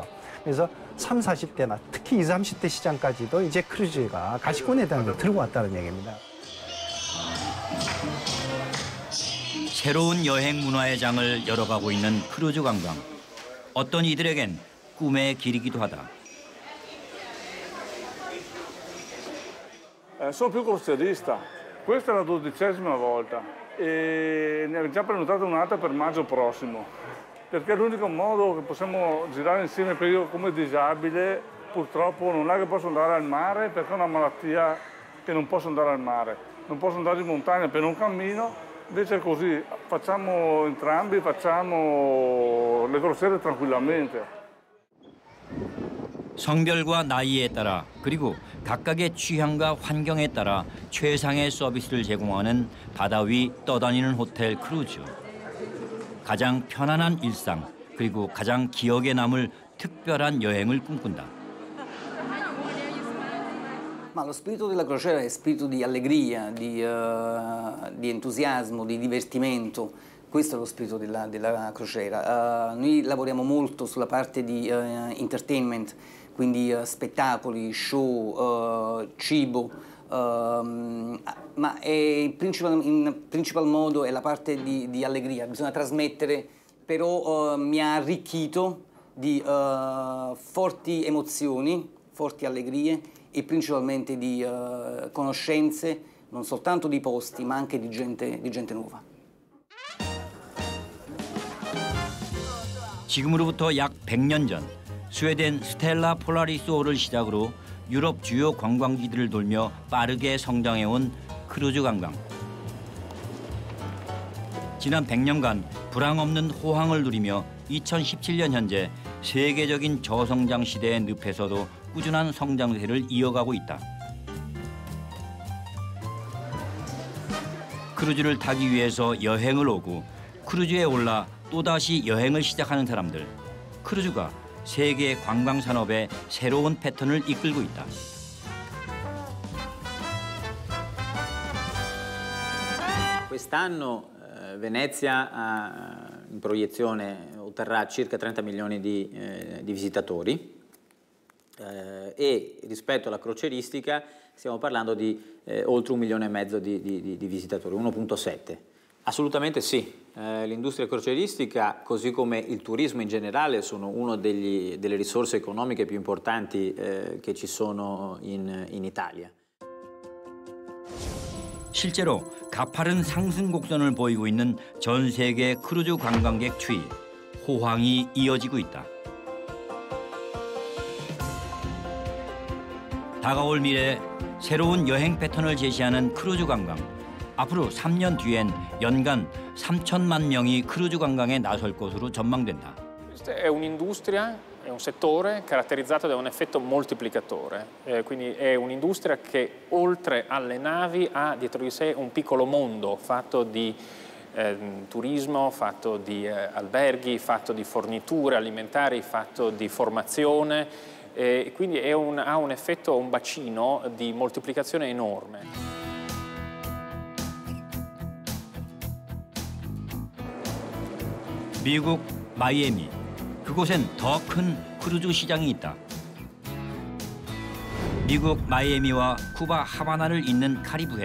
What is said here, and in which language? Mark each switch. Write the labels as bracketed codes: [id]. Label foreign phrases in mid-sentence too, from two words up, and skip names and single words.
[ko] 그래서 30, 40대나 특히 20, 30대 시장까지도 이제 크루즈가 가시권에 대한 걸 들고 왔다는 얘기입니다. 새로운 여행 문화의 장을 열어가고 있는 크루즈 관광. 어떤 이들에겐 꿈의 길이기도 하다. [it] Sono più crocierista. Questa è la 12ª volta e ne abbiamo già prenotato un'altra per maggio prossimo, perché è l'unico modo che possiamo girare insieme, perché io come disabile purtroppo non è che posso andare al mare perché ho una malattia che non posso andare al mare, non posso andare in montagna per un cammino. Invece così facciamo entrambi, facciamo le crociere tranquillamente. [ko] 성별과 나이에 따라 그리고 각각의 취향과 환경에 따라 최상의 서비스를 제공하는 바다 위 떠다니는 호텔 크루즈. 가장 편안한 일상 그리고 가장 기억에 남을 특별한 여행을 꿈꾼다. [it] Ma lo spirito della crociera è spirito di allegria, di entusiasmo, di divertimento. Questo è lo spirito della crociera. Noi lavoriamo molto sulla parte di entertainment, quindi spettacoli, show, cibo, ma in principal modo è la parte di allegria. Bisogna trasmettere, però mi ha arricchito di forti emozioni, forti allegrie e principalmente di conoscenze, non soltanto di posti, ma anche di gente nuova. [ko] 지금으로부터 약 100년 전 스웨덴 스텔라 폴라리스호를 시작으로 유럽 주요 관광지들을 돌며 빠르게 성장해온 크루즈 관광. 지난 100년간 불황 없는 호황을 누리며 2017년 현재 세계적인 저성장 시대의 늪에서도 꾸준한 성장세를 이어가고 있다. 크루즈를 타기 위해서 여행을 오고 크루즈에 올라 또다시 여행을 시작하는 사람들. 크루즈가 세계 관광 산업의 새로운 패턴을 이끌고 있다. [it] Quest'anno Venezia in proiezione otterrà circa 30 milioni di visitatori e rispetto alla crocieristica stiamo parlando di oltre 1,5 milioni di visitatori, 1,7. Assolutamente sì, l'industria crocieristica così come il turismo in generale sono una delle risorse economiche più importanti che ci sono in Italia. [ko] 실제로 가파른 상승 곡선을 보이고 있는 전 세계 크루즈 관광객 추이, 호황이 이어지고 있다. 다가올 미래 새로운 여행 패턴을 제시하는 크루즈 관광. 앞으로 3년 뒤엔 연간 3천만 명이 크루즈 관광에 나설 것으로 전망된다. [it] Questa è un'industria, è un settore caratterizzato da un effetto moltiplicatore, quindi è un'industria che oltre alle navi ha dietro di sé un piccolo mondo fatto di turismo, fatto di alberghi, fatto di forniture alimentari, fatto di formazione, quindi ha un effetto, un bacino di moltiplicazione enorme. [ko] 미국 마이애미. 그곳엔 더 큰 크루즈 시장이 있다. 미국 마이애미와 쿠바 하바나를 잇는 카리브해.